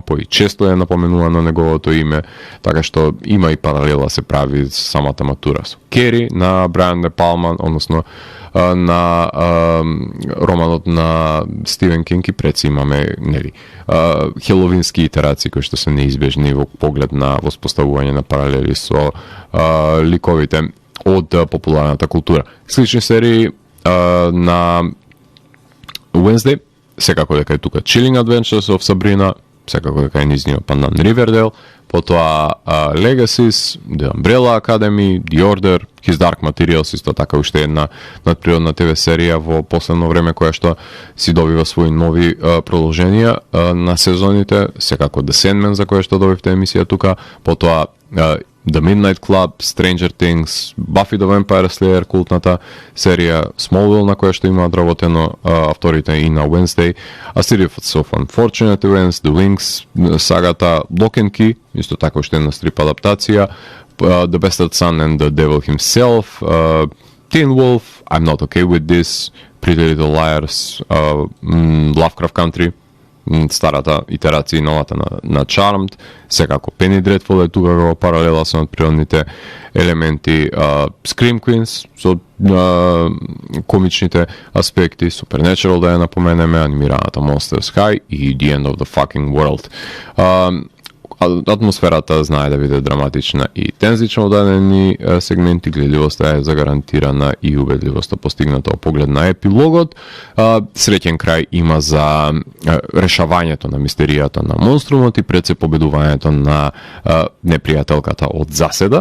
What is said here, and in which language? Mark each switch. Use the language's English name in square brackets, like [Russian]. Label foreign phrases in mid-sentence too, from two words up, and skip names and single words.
[Macedonian] По и често е напоменувано неговото име, така што има и паралела се прави самата матура со Кери на Брайан Де Палма, односно на романот на Стивен Кинг и пред имаме хеловински итерации кои што се неизбежни во поглед на воспоставување на паралели со ликовите од популарната култура. Слични серии на Wednesday, секако дека е тука Chilling Adventures of Sabrina, секако дека е низниот пандан Riverdale, потоа Legacies, The Umbrella Academy, The Order, His Dark Materials, исто така уште една надприродна ТВ серија во последно време која што си добива своји нови продолженија на сезоните, секако The Sandman за која што добивте емисија тука, потоа The Midnight Club, Stranger Things, Buffy the Vampire Slayer, култната серија, Smallville на која што имаат работено авторите и на Wednesday, A Series of Unfortunate Events, The Wings, сагата Lock and Key, исто така уште една стрип адаптација, The Bastard Son and the Devil Himself, Teen Wolf, I'm Not Okay With This, Pretty Little Liars, Lovecraft Country, старата итерација и новата на Charmed, секако Penny Dreadful е тука во паралела со природните елементи, Scream Queens со комичните аспекти, Supernatural да ја напоменеме, анимираната Monsters High и The End of the Fucking World. Атмосферата знае да биде драматична и тензична од дадени сегменти, гледливоста е загарантирана и убедливоста постигната од поглед на епилогот. Среќен крај има за решавањето на мистеријата на монструмот и пред се победувањето на непријателката од заседа.